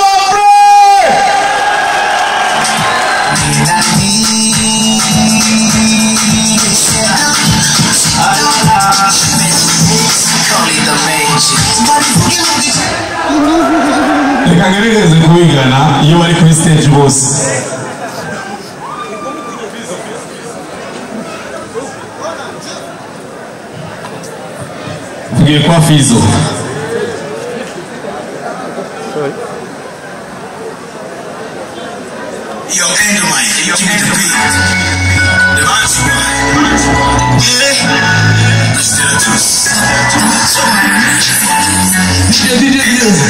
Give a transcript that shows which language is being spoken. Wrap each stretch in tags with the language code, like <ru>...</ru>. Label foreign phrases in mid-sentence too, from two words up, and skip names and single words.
<rn>reka ngerageze kubigana iyo bari kuri stage bose tugiye kwa Fizo</rn> <en>Yo, Angel Mike, give me the beat. The Bantu Boy. Yeah. Let's do it.</en>